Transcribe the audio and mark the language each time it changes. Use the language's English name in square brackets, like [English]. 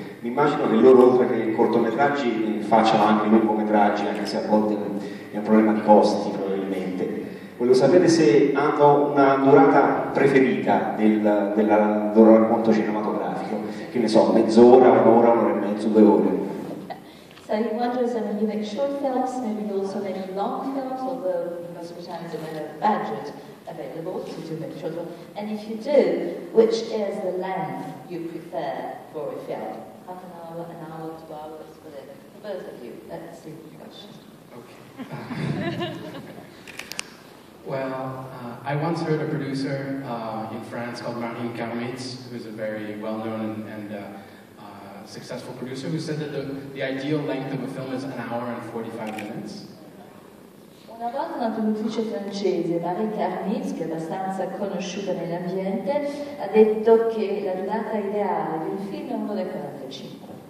[Italian] Mi immagino che loro, oltre che cortometraggi, facciano anche lungometraggi, anche se a volte è un problema di costi, probabilmente. Volevo sapere se hanno una durata preferita del loro racconto cinematografico. Che ne so, mezz'ora, un'ora, un'ora e mezzo, 2 ore. [English] So he wonders, when you make short films, maybe you also make long films, although most of the time there's a budget available to make short films. And if you do, which is the length you prefer for a film? Half an hour, 2 hours, whatever. For both of you, that's the question. Okay. Well, I once heard a producer in France called Marine Karmitz, who's a very well-known and successful producer, who said that the ideal length of a film is 1 hour and 45 minutes. [Italian] Una volta una produttrice francese, Marie Karmitz, che è abbastanza conosciuta nell'ambiente, ha detto che la durata ideale di un film è 1 ora e 45.